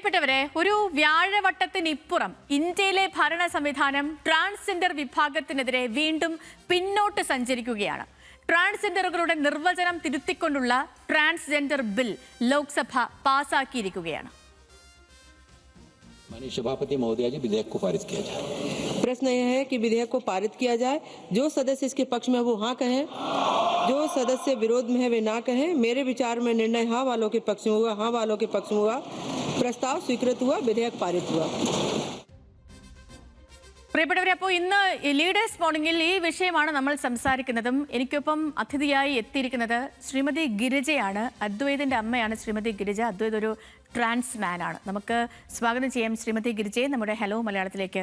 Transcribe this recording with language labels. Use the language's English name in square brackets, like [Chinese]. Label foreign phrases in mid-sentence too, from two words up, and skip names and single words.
[Malayalam] പ്രിയപ്പെട്ടവരെ, ഒരു വ്യാഴവട്ടത്തിനിപ്പുറം ഇന്ത്യയിലെ ഭരണ സംവിധാനം ട്രാൻസ്ജെൻഡർ വിഭാഗത്തിനെതിരെ വീണ്ടും പിന്നോട്ട് സഞ്ചരിക്കുകയാണ്. ട്രാൻസ്ജെൻഡറുകളുടെ നിർവചനം തിരുത്തിക്കൊണ്ടുള്ള ട്രാൻസ്ജെൻഡർ ബിൽ ലോക്സഭ പാസാക്കിയിരിക്കുകയാണ്. [Hindi] माननीय सभापति महोदय जी, विधेयक को पारित किया जाए। प्रश्न यह है कि विधेयक को पारित किया जाए। जो सदस्य इसके पक्ष में वो हाँ कहें, जो सदस्य विरोध में है वे ना कहें। मेरे विचार में निर्णय हाँ वालों के पक्ष में हुआ, हाँ वालों के पक्ष में हुआ। प्रस्ताव स्वीकृत हुआ, विधेयक पारित हुआ। [Malayalam] പ്രിയപ്പെട്ടവരെ, അപ്പോൾ ഇന്ന് ലീഡേഴ്സ് മോർണിംഗിൽ ഈ വിഷയമാണ് നമ്മൾ സംസാരിക്കുന്നതും. എനിക്കൊപ്പം അതിഥിയായി എത്തിയിരിക്കുന്നത് ശ്രീമതി ഗിരിജയാണ്. അദ്വൈതിൻ്റെ അമ്മയാണ് ശ്രീമതി ഗിരിജ. അദ്വൈത് ഒരു ട്രാൻസ് മാനാണ്. നമുക്ക് സ്വാഗതം ചെയ്യാം ശ്രീമതി ഗിരിജയെ നമ്മുടെ ഹലോ മലയാളത്തിലേക്ക്.